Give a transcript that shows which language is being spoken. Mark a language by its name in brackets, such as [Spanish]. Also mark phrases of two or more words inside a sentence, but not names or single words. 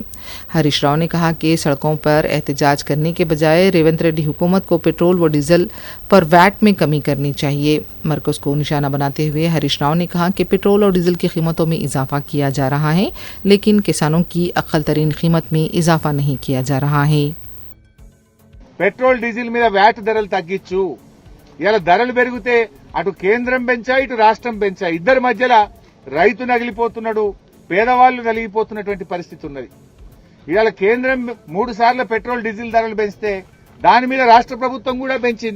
[Urdu] ہریش راؤ نے کہا کہ سڑکوں پر احتجاج کرنے کے بجائے ریونت ریڈی حکومت کو پیٹرول و ڈیزل پر ویٹ میں کمی کرنی چاہیے۔ مرکز کو نشانہ بناتے ہوئے ہریش راؤ نے کہا کہ پیٹرول اور ڈیزل کی قیمتوں میں اضافہ کیا جا رہا ہے، لیکن کسانوں کی اقل ترین قیمت میں اضافہ نہیں کیا جا رہا ہے۔ [English] petrol diesel [Telugu] మీద వ్యాట్ ధరలు తగ్గించు, ఇలా ధరలు పెరిగితే అటు కేంద్రం పెంచా ఇటు రాష్ట్రం పెంచా, ఇద్దరి మధ్యలో రైతు నగిలిపోతున్నాడు, పేదవాళ్లు నలిగిపోతున్నటువంటి పరిస్థితి ఉన్నది। ఇవాళ కేంద్రం 3 సార్లు [English] petrol diesel [Telugu] ధరలు పెంచితే దాని మీద రాష్ట్ర ప్రభుత్వం కూడా పెంచింది।